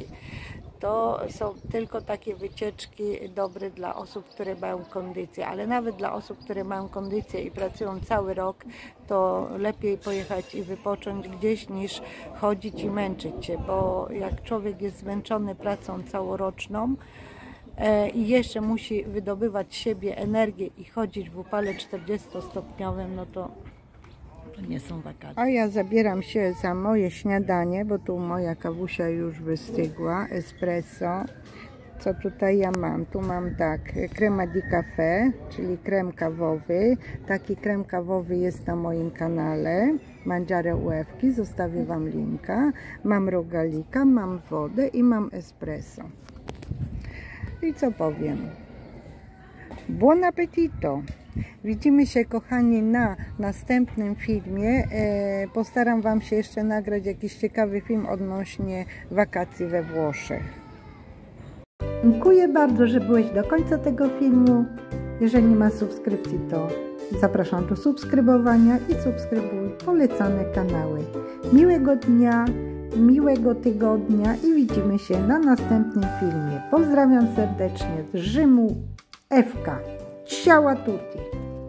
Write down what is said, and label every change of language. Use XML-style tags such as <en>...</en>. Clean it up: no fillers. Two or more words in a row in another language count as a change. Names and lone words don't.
<pl>To są tylko takie wycieczki dobre dla osób, które mają kondycję, ale nawet dla osób, które mają kondycję i pracują cały rok, to lepiej pojechać i wypocząć gdzieś niż chodzić i męczyć się, bo jak człowiek jest zmęczony pracą całoroczną i jeszcze musi wydobywać z siebie energię i chodzić w upale 40-stopniowym, no to nie są wakacje. A ja zabieram się za moje śniadanie, bo tu moja kawusia już wystygła, espresso. Co tutaj ja mam? Tu mam tak,</pl> <it>crema di café,</it> <pl>czyli krem kawowy. Taki krem kawowy jest na moim kanale. Mangiare Łewki, zostawię Wam linka. Mam rogalika, mam wodę i mam espresso. I co powiem?</pl> <it>Buon appetito!</it> <pl>Widzimy się, kochani, na następnym filmie. Postaram Wam się jeszcze nagrać jakiś ciekawy film odnośnie wakacji we Włoszech. Dziękuję bardzo, że byłeś do końca tego filmu. Jeżeli nie ma subskrypcji, to zapraszam do subskrybowania i subskrybuj polecane kanały. Miłego dnia, miłego tygodnia i widzimy się na następnym filmie. Pozdrawiam serdecznie z Rzymu, Ewka.</pl> <it>Ciao a tutti!</it>